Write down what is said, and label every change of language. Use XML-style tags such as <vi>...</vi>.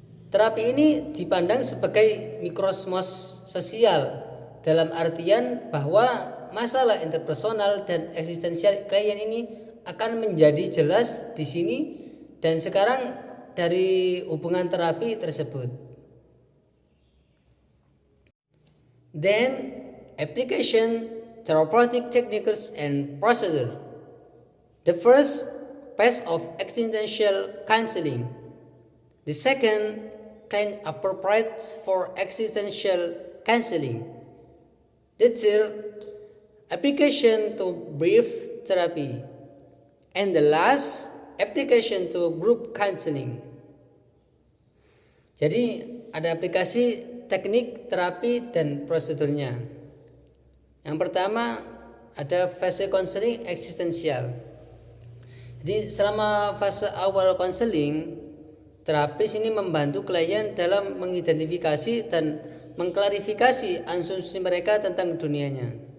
<id>Terapi ini dipandang sebagai mikrokosmos sosial dalam artian bahwa masalah interpersonal dan eksistensial klien ini akan menjadi jelas di sini dan sekarang dari hubungan terapi tersebut.</id> <en>Then, application therapeutic techniques and procedure. The first, phase of existential counseling. The second, client appropriate for existential counseling. The third, application to brief therapy. And the last, application to group counseling.</en> <id>Jadi ada aplikasi teknik terapi dan prosedurnya. Yang pertama ada fase konseling eksistensial. Jadi selama fase awal konseling, terapis ini membantu klien dalam mengidentifikasi dan mengklarifikasi asumsi mereka tentang dunianya.</id>